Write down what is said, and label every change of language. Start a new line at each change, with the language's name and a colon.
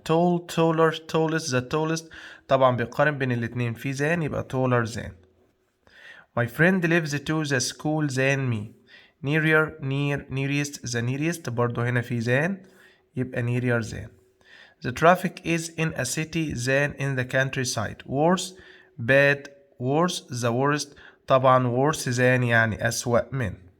English: Tall, taller, tallest, the tallest.
Arabic: طبعا بيقارن بين الاتنين في than يبقى taller than.
English: My friend lives to the school than me. Nearer, near, nearest, the nearest.
Arabic: برضه هنا في than يبقى nearer than.
English: The traffic is in a city than in the countryside. Worse, bad, worse, the worst.
Arabic: طبعا worse than يعني أسوأ من.